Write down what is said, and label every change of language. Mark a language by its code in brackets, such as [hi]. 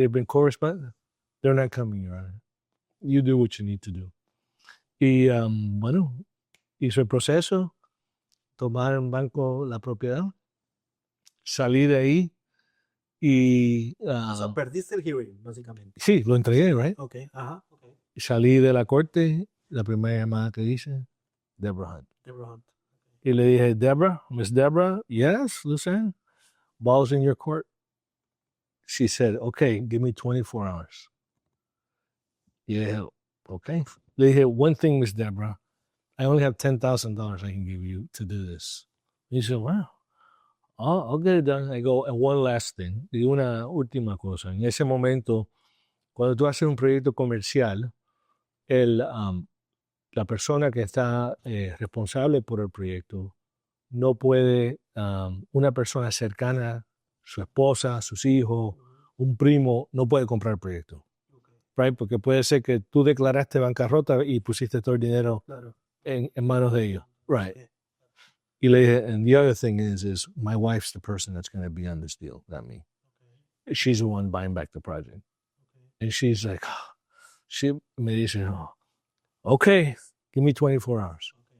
[en] They've been corresponding. They're not coming, Your Honor. You do what you need to do. [es] Y bueno, hizo el proceso, tomar en banco la propiedad, salí de ahí y... O sea, perdiste el hearing, básicamente. Sí, lo entregué, right? Okay, ajá. Okay. Salí de la corte, la primera llamada que hice, Deborah Hunt. Deborah Hunt. Y le dije, [en] Miss Deborah, yes, Lucien, ball's in your court. She said, okay, give me 24 hours. [es] Y le dije, okay. Le dije, [en] one thing, Miss Deborah, I only have $10,000 I can give you to do this. He said, wow, I'll get it done. I go, and one last thing. [es] Y una última cosa. En ese momento, cuando tú haces un proyecto comercial, la persona que está responsable por el proyecto no puede, una persona cercana, su esposa, sus hijos, un primo, no puede comprar el proyecto. Right? Porque puede ser que tú declaraste bancarrota y pusiste todo el dinero en manos de ellos. [en] Right. [es] Y le dije, [en] and the other thing is my wife's the person that's going to be on this deal, not me. She's the one buying back the project. And she's like, [es] me dice, [en] okay, give me 24 hours.